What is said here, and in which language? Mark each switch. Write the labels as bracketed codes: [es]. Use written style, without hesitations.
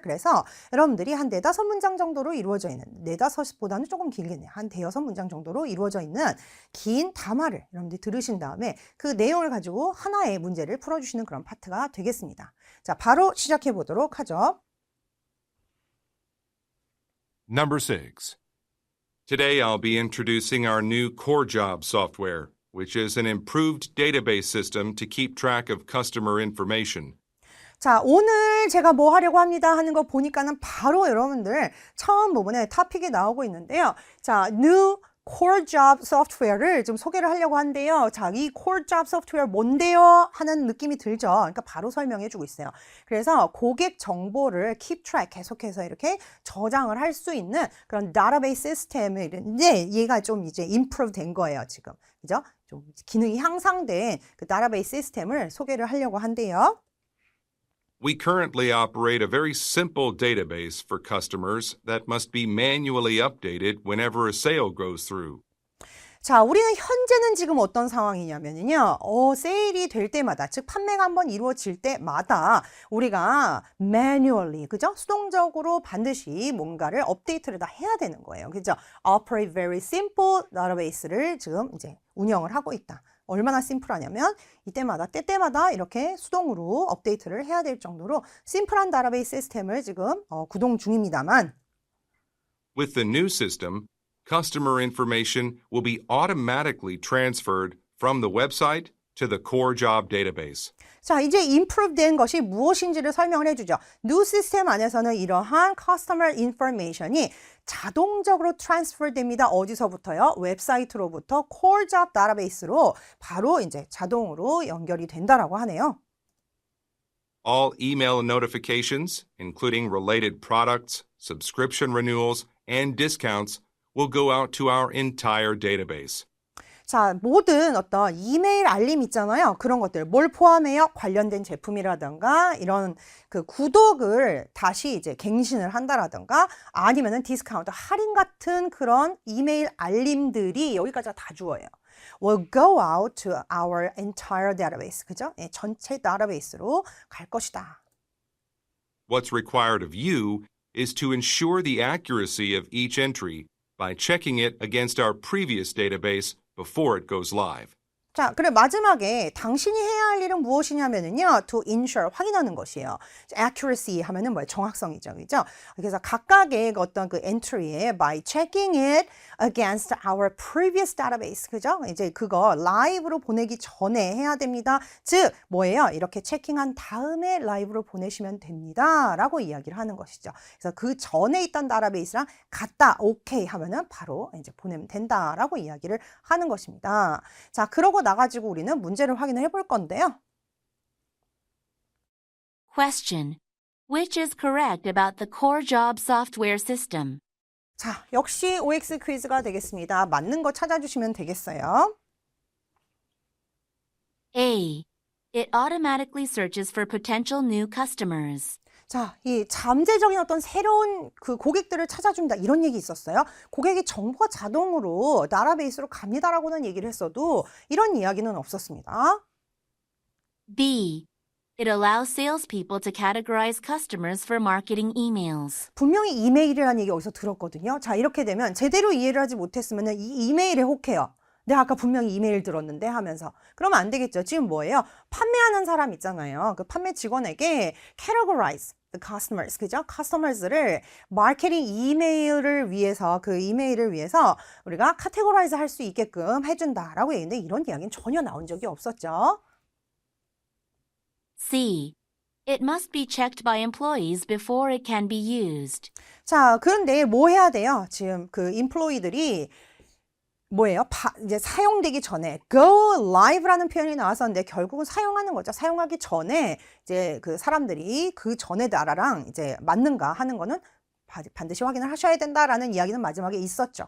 [ko] 그래서 여러분들이 한 4-5문장 정도로 이루어져 있는, 4-5보다는 조금 길겠네요. 한 5-6문장 정도로 이루어져 있는 긴 담화를 여러분들이 들으신 다음에 그 내용을 가지고 하나의 문제를 풀어주시는 그런 파트가 되겠습니다. 자, 바로 시작해 보도록 하죠. [en] Number 6. Today I'll be introducing our new core job software, which is an improved database system to keep track of customer information. [ko] 자, 오늘 제가 뭐 하려고 합니다 하는 거 보니까는 바로 여러분들 처음 부분에 토픽이 나오고 있는데요. 자, new core job software를 좀 소개를 하려고 한데요. 자, 이 core job software 뭔데요? 하는 느낌이 들죠. 그러니까 바로 설명해 주고 있어요. 그래서 고객 정보를 keep track 계속해서 이렇게 저장을 할 수 있는 그런 database 시스템인데 얘가 좀 이제 improve 된 거예요, 지금. 그죠? 좀 기능이 향상된 그 database 시스템을 소개를 하려고 한대요. [en] We currently operate a very simple database for customers that must be manually updated whenever a sale goes through. [ko] 자, 우리는 현재는 지금 어떤 상황이냐면요. 세일이 될 때마다, 즉 판매가 한번 이루어질 때마다 우리가 manually, 그죠? 수동적으로 반드시 뭔가를 업데이트를 다 해야 되는 거예요. 그죠? [en] Operate very simple database [ko] 를 지금 이제 운영을 하고 있다. 얼마나 심플하냐면 이때마다 때때마다 이렇게 수동으로 업데이트를 해야 될 정도로 심플한 다tabase 시스템을 지금 구동 중입니다만 [en] With the new system, customer information will be automatically transferred from the website to the core job database. [ko] 자, 이제 improve 된 것이 무엇인지를 설명을 해주죠. new 시스템 안에서는 이러한 customer information이 자동적으로 transfer 됩니다. 어디서부터요? 웹사이트로부터 core job database로 바로 이제 자동으로 연결이 된다라고 하네요. [en] All email notifications, including related products, subscription renewals, and discounts, will go out to our entire database. [ko] 자, 모든 어떤 이메일 알림 있잖아요. 그런 것들 뭘 포함해요? 관련된 제품이라든가 이런 그 구독을 다시 이제 갱신을 한다라든가 아니면은 디스카운트 할인 같은 그런 이메일 알림들이 여기까지 다 주어요. [en] will go out to our entire database. [ko] 그죠? 예, 전체 데이터베이스로 갈 것이다. [en] What's required of you is to ensure the accuracy of each entry by checking it against our previous database before it goes live. [ko] 자, 그래 마지막에 당신이 해야 할 일은 무엇이냐면은요, [en] to ensure [ko] 확인하는 것이에요. accuracy 하면은 뭐예요? 정확성이죠, 그죠? 그래서 각각의 어떤 그 entry에 [en] by checking it against our previous database, [ko] 그죠? 이제 그거 라이브로 보내기 전에 해야 됩니다. 즉 뭐예요? 이렇게 체킹한 다음에 라이브로 보내시면 됩니다라고 이야기를 하는 것이죠. 그래서 그 전에 있던 다타베이스랑 같다, 오케이 하면은 바로 이제 보내면 된다라고 이야기를 하는 것입니다. 자, 그러고 나가지고 우리는 문제를 확인을 해볼 건데요. [en] Question. Which is correct about the core job software system? [ko] 자, 역시 OX 퀴즈가 되겠습니다. 맞는 거 찾아주시면 되겠어요. [en] A. It automatically searches for potential new customers. [ko] 자, 이 잠재적인 어떤 새로운 그 고객들을 찾아준다 이런 얘기 있었어요. 고객의 정보가 자동으로 다타베이스로 갑니다라고는 얘기를 했어도 이런 이야기는 없었습니다. [en] B. It allows salespeople to categorize customers for marketing emails. [ko] 분명히 이메일이라는 얘기 어디서 들었거든요. 자, 이렇게 되면 제대로 이해를 하지 못했으면 이 이메일에 혹해요. 내가 아까 분명히 이메일 들었는데 하면서. 그러면 안 되겠죠. 지금 뭐예요? 판매하는 사람 있잖아요. 그 판매 직원에게 [en] categorize the customers, [ko] 그죠? customers를 마케팅 이메일을 위해서, 그 이메일을 위해서 우리가 categorize 할 수 있게끔 해준다라고 얘기했는데 이런 이야기는 전혀 나온 적이 없었죠. [en] C. It must be checked by employees before it can be used. [ko] 자, 그런데 뭐 해야 돼요? 지금 그 employee들이 뭐예요? 이제 사용되기 전에 [en] go live [ko] 라는 표현이 나왔었는데 결국은 사용하는 거죠. 사용하기 전에 이제 그 사람들이 그 전에 나라랑 이제 맞는가 하는 거는 반드시 확인을 하셔야 된다라는 이야기는 마지막에 있었죠.